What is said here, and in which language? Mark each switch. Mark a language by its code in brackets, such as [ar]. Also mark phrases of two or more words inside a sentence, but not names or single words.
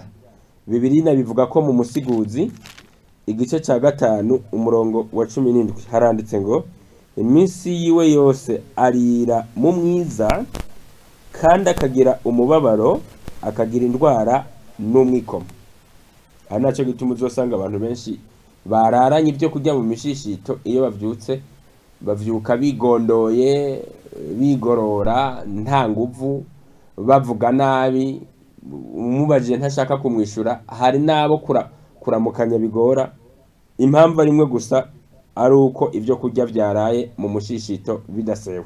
[rn] Bibiliya bivuga ko mu musiguzi igice cya 5 umurongo wa 17 haranditse ngo iminsi yiwe yose arira mu mwiza, kandi akagira umubabaro, akagira indwara n'umwikomo. Aha nacyo gituma uzosanga abantu benshi bararanye ibyo kurya mu mishishito, iyo bavyutse bavyuka bigondoye, bigorora, nta nguvu, bavuga nabi, umubajije ntashaka kumwishura. Hari nabo kuramukanya bigora, impamvu rimwe gusa ari uko ibyo kurya byaraye mu mushishito bidasewe.